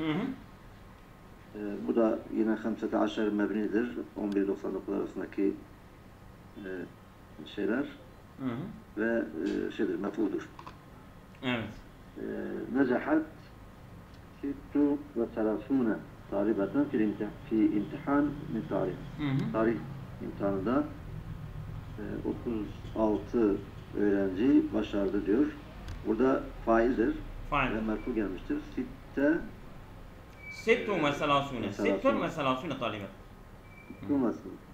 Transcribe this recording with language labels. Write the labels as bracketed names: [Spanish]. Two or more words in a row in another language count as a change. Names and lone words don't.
[Turkish] Bu da yine 15 mebnidir. 11.99 arasındaki şeyler. ve mef'uldur. Evet. [Arabic] Necahat 36 طالبة في امتحان من tarih. [Turkish] Tarih imtihanında 36 öğrenci başardı diyor. Burada faildir. Fail. Ve merfu gelmiştir. Sitte [Arabic] 36 36 طالبة. [Turkish] Tutulmasın.